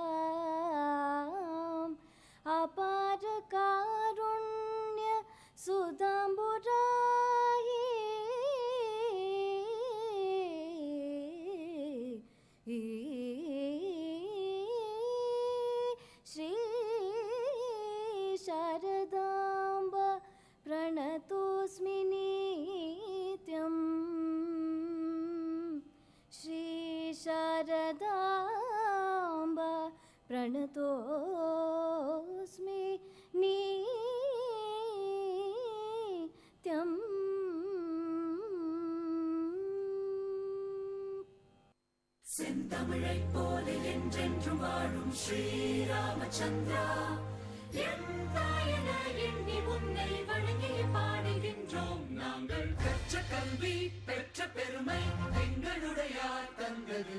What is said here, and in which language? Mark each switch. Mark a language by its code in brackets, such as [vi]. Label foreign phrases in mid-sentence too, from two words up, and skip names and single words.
[sa] अपार करुण्य सुधाम्बुराशे श्री शारदाम्ब प्रणतोऽस्मि नित्यम् श्री शारदाम्बा प्रणतोऽस्मि नित्यम् [ta] செந்தமிழைப் போல என்றென்றும் வாழும் ஸ்ரீ ராமச்சந்திரா என் தாயன எண்ணி உன்னை வணங்கி பாடுகின்றோம் நாங்கள் கற்ற கல்வி பெற்ற பெருமை எங்களுடையார் தந்தது